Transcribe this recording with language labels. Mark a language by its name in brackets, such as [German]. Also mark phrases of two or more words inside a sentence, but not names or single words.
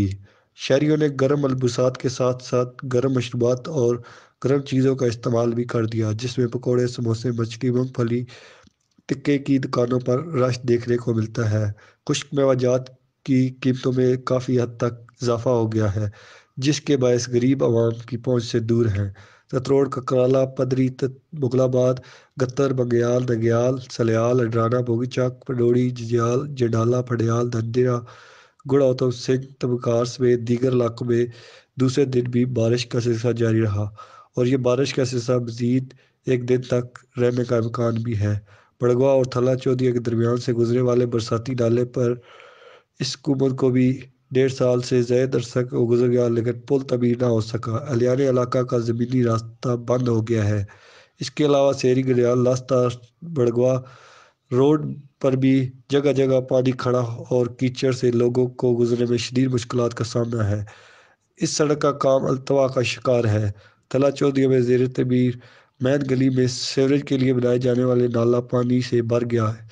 [Urdu] شہریوں نے گرم ملبوسات کے ساتھ ساتھ گرم مشروبات اور گرم چیزوں کا استعمال بھی کر دیا، جس میں پکوڑے، سموسے، مچھلی، مونگ پھلی، ٹکے کی دکانوں پر رش دیکھنے کو ملتا ہے۔ خشک میوہ جات کی قیمتوں میں کافی حد تک اضافہ ہو گیا ہے، جس کے باعث غریب عوام کی پہنچ سے دور ہیں۔ تتروڑ، ککرالہ، پدری، مغل آباد، گتر، بنگیال، نگیال، سلیال، اڈرانہ، بوگی چاک، پڈوری، ججیال، جنڈالہ، پھڈیال، دھندیرا، گڑھ آتم سنگھ، تمکار سمیت دیگر علاقوں میں دوسرے دن بھی بارش کا سلسلہ جاری رہا، اور یہ بارش کا سلسلہ مزید ایک دن تک رہنے کا امکان بھی ہے۔ بڑگواہ اور تھلہ چودھریاں کے درمیان سے گزرنے والے برساتی نالے پر اس حکومت کو بھی 1.5 سال سے زائد عرصہ گزر گیا، لیکن پل تعمیر نہ ہو سکا۔ اہلیان علاقہ کا زمینی راستہ بند ہو گیا ہے۔ اس کے علاوہ سیری گلیال، لاستہ، بڑگواہ روڈ پر بھی جگہ جگہ پانی کھڑا اور کیچڑ سے لوگوں کو گزرنے میں شدید مشکلات کا سامنا ہے۔ اس سڑک کا کام التوا کا شکار ہے۔ تھلہ چودھریاں میں زیر تعمیر مین گلی میں سیوریج کے لیے بنائے جانے والے نالا پانی سے بھر گیا ہے۔